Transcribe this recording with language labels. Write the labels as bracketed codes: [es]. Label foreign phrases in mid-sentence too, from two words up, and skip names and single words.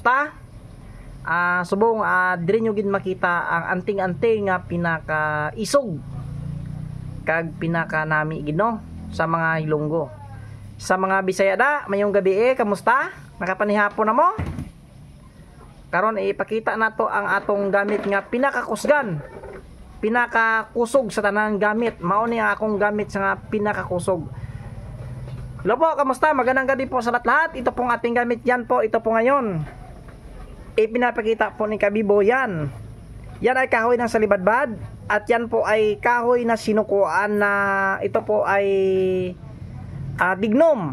[hil] Subong diri nyo gid makita ang anting-anting nga pinaka isog kag pinaka nami gid no sa mga hilunggo. [ceb] Sa mga Bisaya da, mayong gabi kamusta? Nakapanihapon na mo? Karon ipakita nato ang atong gamit nga pinakakusgan. Pinakakusog sa tanan gamit. Mao ni ang akong gamit sa nga pinakakusog. [tl] Hello po, kamusta? Magandang gabi po sa lahat. Ito pong ating gamit yan po. Ito po ngayon. Ipinapakita po ni Kabibo yan. Yan ay kahoy ng salibadbad. At yan po ay kahoy na sinukuan na ito po ay dignom.